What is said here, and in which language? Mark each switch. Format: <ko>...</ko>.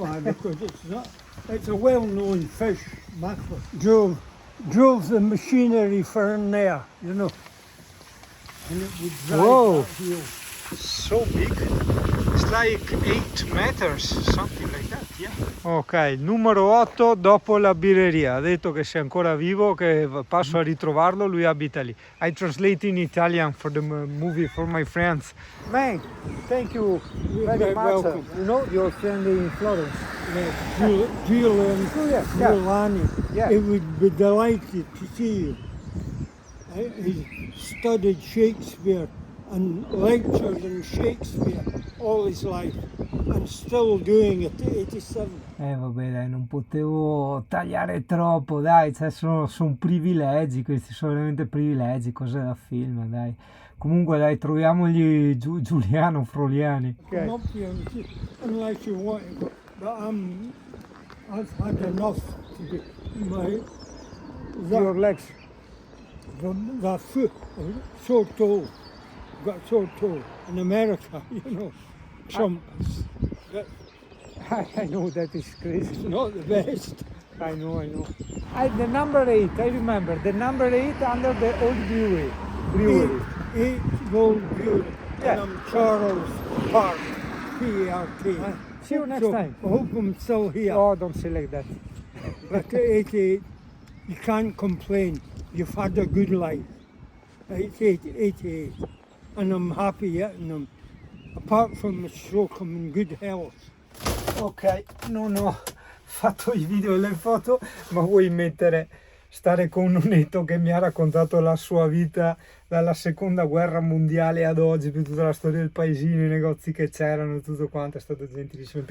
<en>Oh, aye, because it's a well-known fish, mackerel. Drove the machinery for in there, you know. And it would drive Whoa. that wheel. So big. It's like 8 meters, something like that, yeah.</en> <it>Ok, numero 8 dopo la birreria. Ha detto che sei ancora vivo, che passo a ritrovarlo, lui abita lì.</it> <en>I translate in Italian for the movie for my friends. Man, thank you very You're much. welcome. You know, your friend in Florence. Giuliani, Oh, yeah. Giuliani, Yeah. he would be delighted to see you. He studied Shakespeare and lectured in Shakespeare all his life and still doing it at 87.</en> <it>Vabbè dai, non potevo tagliare troppo, dai, cioè sono privilegi, questi sono veramente privilegi, cose da film, dai. Comunque dai, troviamogli Giuliano Froliani.</it> <en>Come up here and see, unless you want to go. But I've had enough to do. Your legs. The foot so tall, got so tall. In America, you know, Trump. I know that is crazy. It's not the best. I know. The number 8, I remember, the number 8 under the old brewery. Eight Gold Brewery. Yeah. And I'm Charles Park, P-A-R-K. See you next So, time. I hope I'm still here. Oh, don't say like that. But at 88, you can't complain. You've had a good life. It's 88. And I'm happy yet, and I'm, apart from the stroke, I'm in good health.</en> <it>Ok, non ho fatto i video e le foto, ma vuoi stare con Nonetto che mi ha raccontato la sua vita dalla seconda guerra mondiale ad oggi, più tutta la storia del paesino, i negozi che c'erano, tutto quanto, è stato gentilissimo.</it>